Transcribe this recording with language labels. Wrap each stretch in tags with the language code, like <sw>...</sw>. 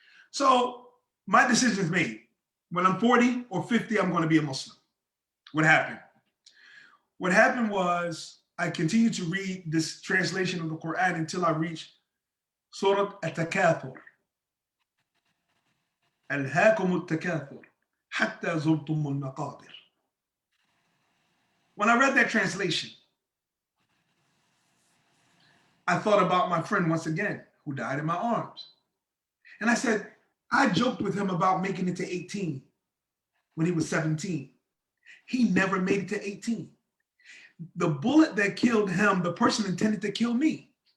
<en>So my decision is made. When I'm 40 or 50, I'm going to be a Muslim. What happened? What happened was I continued to read this translation of the Quran until I reached Surah At-Takathur.</en> <ar>ألهاكم التكاثر حتى زرتم المقابر.</ar> <en>When I read that translation, I thought about my friend once again, who died in my arms. And I said, I joked with him about making it to 18 when he was 17. He never made it to 18. The bullet that killed him, the person intended to kill me.</en>